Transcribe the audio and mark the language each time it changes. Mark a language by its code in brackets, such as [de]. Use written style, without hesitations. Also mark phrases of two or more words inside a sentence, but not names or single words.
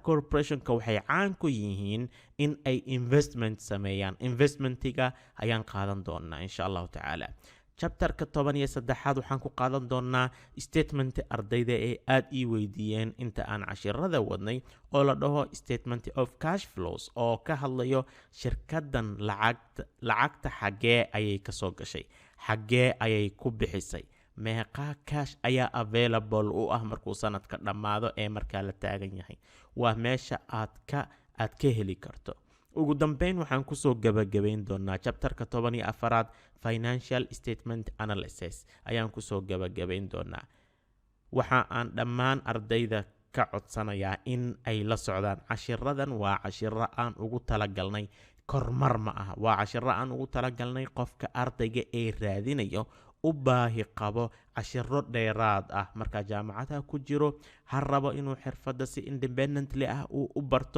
[so] corporationka waxay caan ku yihiin in ay investment sameeyaan. investmentiga ayaan qaadan doonaa [ar] إن شاء الله تعالى. [so] chapterka 13 waxaan ku qaadan doonaa statement ardayda ee aad ii weydiiyeen inta aan cashirada wadnay oo la dhaho [en] statement of cash flows, [so] oo ka hadlayo shirkadan lacagta xagee ayay kasoo gashay, xagee ayay ku bixisay, meeqa cash ayaa available u ah markuu sanadka dhammaado ee markaa la taagan yahay. waa meesha aad ka heli karto. ugu dambeyn waxaan kusoo gabagabayn doonaa chapterka 14 [en] financial statement analysis [so] ayaan kusoo gabagabayn doonaa. waxa aan dhammaan ardayda ka codsanayaa in ay la socdaan cashiradan. waa cashiro aan ugu talagalnay kormar ma aha, waa cashiro aan ugu talagalnay qofka ardayga ee raadinayo u baahi qabo cashiro dheeraad ah marka jaamacadaha ku jiro, ha rabo inuu xirfada si independently ah u barto.